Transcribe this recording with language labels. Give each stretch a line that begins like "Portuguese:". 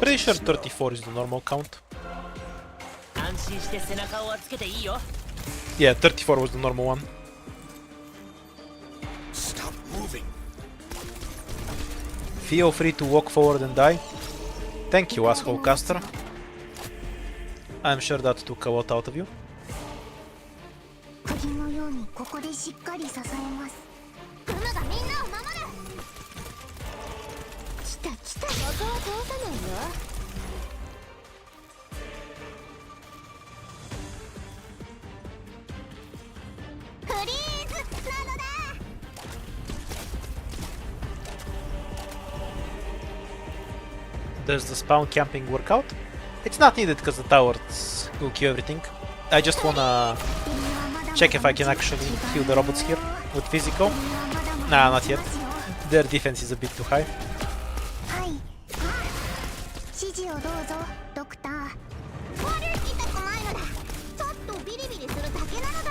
English: Pretty sure 34 is the normal count.
Japanese: 安心して背中をつけていいよ。
English: Yeah, 34 was the normal one. Stop moving. Feel free to walk forward and die. Thank you, asshole caster. I'm sure that took a lot out of you.
Japanese: 釘のようにここでしっかり支えます。クムがみんなを守る。来た来た。ここは通さないよ。フリーズなのだ。
English: Does the spawn camping work out? It's not needed because the towers will kill everything. I just wanna check if I can actually kill the robots here with physical. Nah, not yet. Their defense is a bit too high.
Japanese: はい。指示をどうぞ、ドクター。悪い痛くないのだ。ちょっとビリビリするだけなのだ。